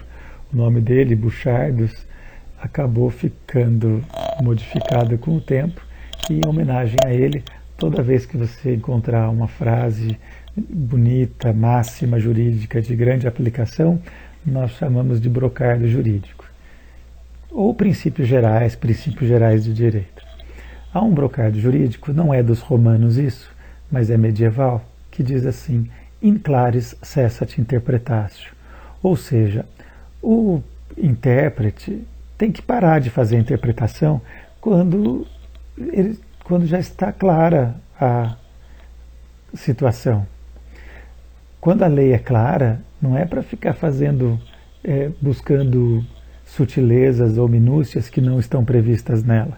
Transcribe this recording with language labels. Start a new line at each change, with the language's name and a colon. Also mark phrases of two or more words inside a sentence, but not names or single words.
Portuguese: O nome dele, Buchardos, acabou ficando modificado com o tempo e, em homenagem a ele, toda vez que você encontrar uma frase bonita, máxima jurídica de grande aplicação, nós chamamos de brocardo jurídico. Ou princípios gerais de direito. Há um brocardo jurídico, não é dos romanos isso, mas é medieval, que diz assim:
Latin: in claris cessat interpretatio.
Portuguese: Ou seja, o intérprete tem que parar de fazer a interpretação quando já está clara a situação. Quando a lei é clara, não é para ficar buscando sutilezas ou minúcias que não estão previstas nela.